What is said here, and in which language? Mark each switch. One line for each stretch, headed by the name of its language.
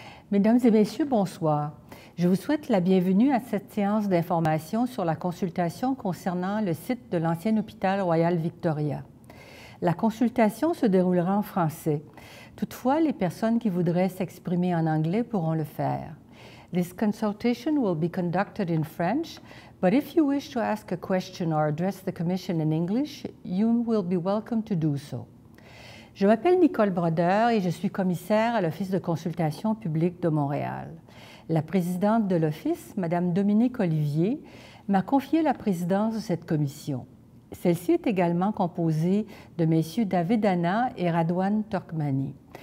French: Mesdames et messieurs, bonsoir. Je vous souhaite la bienvenue à cette séance d'information sur la consultation concernant le site de l'ancien hôpital Royal Victoria. La consultation se déroulera en français. Toutefois, les personnes qui voudraient s'exprimer en anglais pourront le faire.
English: This consultation will be conducted in French, but if you wish to ask a question or address the Commission in English, you will be welcome to do so.
French: Je m'appelle Nicole Brodeur et je suis commissaire à l'Office de consultation publique de Montréal. La présidente de l'Office, Mme Dominique Olivier, m'a confié la présidence de cette commission. Celle-ci est également composée de messieurs David Anna et Radwan Turkmani.